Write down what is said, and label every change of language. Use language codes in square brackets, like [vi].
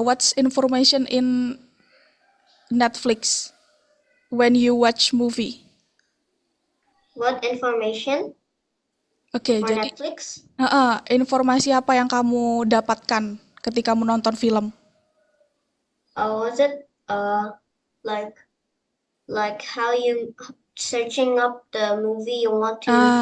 [en] What's information in Netflix when you watch movie? What information? [id] Oke, jadi [en] Netflix? [id] informasi apa yang kamu dapatkan ketika menonton film? [en] Was it like how you searching up the movie you want to?